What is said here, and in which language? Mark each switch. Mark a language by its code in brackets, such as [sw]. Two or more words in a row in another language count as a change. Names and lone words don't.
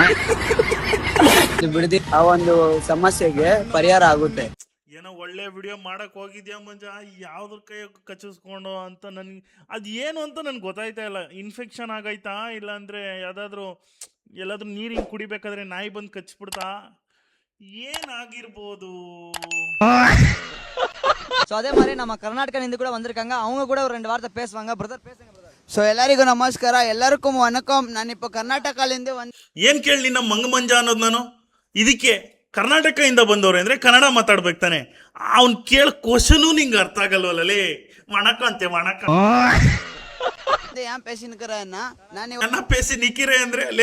[kn] ಬಿಡದಿ ಆ ಒಂದು ಸಮಸ್ಯೆಗೆ ಪರಿಹಾರ ಆಗುತ್ತೆ. ಏನೋ ಒಳ್ಳೆ ವಿಡಿಯೋ ಮಾಡಕ್ ಹೋಗಿದ್ಯಾ ಮಂಜ, ಯಾವ್ದ್ರ ಕೈ ಕಚ್ಚಿಸ್ಕೊಂಡು ಅಂತ ನನ್ಗೆ ಅದ್ ಏನು ಅಂತ ನನ್ಗೆ ಗೊತ್ತಾಯ್ತಾ ಇಲ್ಲ. ಇನ್ಫೆಕ್ಷನ್ ಆಗೈತಾ, ಇಲ್ಲ ಅಂದ್ರೆ ಎಲ್ಲಾದ್ರೂ ನೀರು ಹಿಂಗ್ ಕುಡಿಬೇಕಾದ್ರೆ ನಾಯಿ ಬಂದು ಕಚ್ಬಿಡ್ತಾ, ಏನಾಗಿರ್ಬೋದು? [ta] ஸோ அதே மாதிரி நம்ம கர்நாடகாலேருந்து கூட வந்திருக்காங்க. அவங்க கூட ஒரு 2 வார்த்தை பேசுவாங்க. பிரதர் பேசுங்க பிரதர். [kn] ಸೊ ಎಲ್ಲರಿಗೂ ನಮಸ್ಕಾರ, ಎಲ್ಲರಿಗೂ ವಣಕಂ. ನಾನಿಪ್ಪ ಕರ್ನಾಟಕದಿಂದ ಏನ್ ಕೇಳಿ ನಮ್ಮ ಮಂಗ ಮಂಜ ಅನ್ನೋದು ನಾನು. ಇದಕ್ಕೆ ಕರ್ನಾಟಕದಿಂದ ಬಂದವ್ರೆ ಅಂದ್ರೆ ಕನ್ನಡ ಮಾತಾಡ್ಬೇಕು ತಾನೆ. ಅವ್ನ್ ಕೇಳ ಕ್ವಶನು ನಿಂಗೆ ಅರ್ಥ ಆಗಲ್ವಲ್ಲೇ. ವಣಕ ಅಂತೆ ವಣಕ, ನನ್ನ ಪೇಸಿ ನಿಕ್ಕಿರೆ ಅಂದ್ರೆ ಅಲ್ಲೇ.